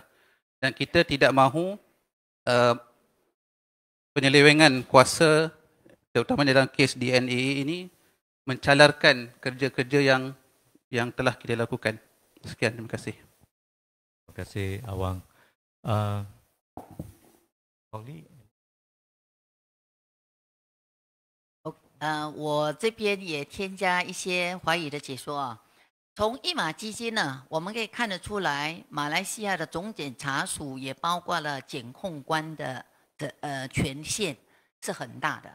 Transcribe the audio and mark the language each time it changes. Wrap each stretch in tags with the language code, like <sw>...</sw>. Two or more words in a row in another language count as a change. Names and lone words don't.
<ms>Dan kita tidak mahu penyelewengan kuasa, terutama dalam kes DNAA ini, mencalarkan kerja-kerja yang telah kita lakukan. Sekian, terima kasih. Terima kasih Awang. Oli.</ms> <zh>我这边也添加一些华语的解说啊。从一马基金呢，我们可以看得出来，马来西亚的总检察署也包括了检控官的权限是很大的。</zh>